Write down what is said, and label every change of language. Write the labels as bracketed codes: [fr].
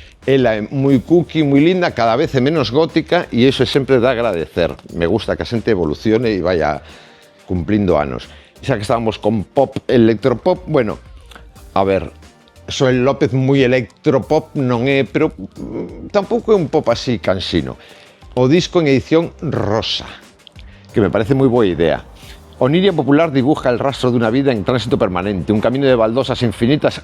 [gl] Ela é moi cookie, moi linda, cada vez é menos gótica e iso é sempre de agradecer. Me gusta que a xente evolucione e vaya cumplindo anos. E xa que estábamos con pop, electropop, bueno, a ver, Xoel López moi electropop non é, pero tampouco é un pop así cansino. O disco en edición rosa, que me parece moi boa idea. [es] Oniria Popular dibuja el rastro de una vida en tránsito permanente, un camino de baldosas infinitas.